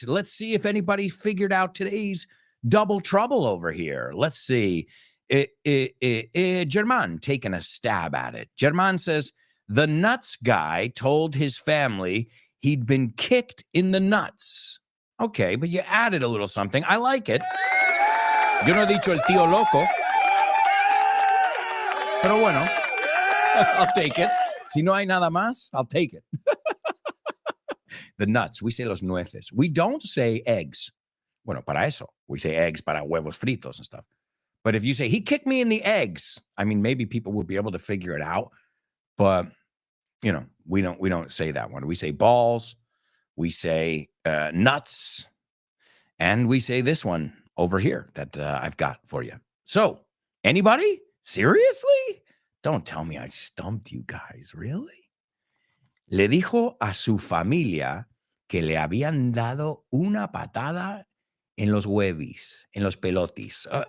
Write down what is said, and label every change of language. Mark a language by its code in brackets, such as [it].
[en] Let's see if anybody figured out today's double trouble over here. Let's see. German taking a stab at it. German says, the nuts guy told his family he'd been kicked in the nuts. Okay, but you added a little something. I like it. [es] Yo no he dicho el tío loco. Pero bueno, [en] I'll take it. [es] Si no hay nada más, I'll take it. [en] The nuts, we say [es] los nueces. [en] We don't say eggs. [es] Bueno, para eso. [en] We say eggs [es] para huevos fritos [en] and stuff. But if you say, he kicked me in the eggs, I mean, maybe people would be able to figure it out. But, you know, we don't say that one. We say balls. We say nuts. And we say this one over here that I've got for you. So, anybody? Seriously? Don't tell me I stumped you guys. Really? [es] Le dijo a su familia que le habían dado una patada en los huevis, en los pelotis.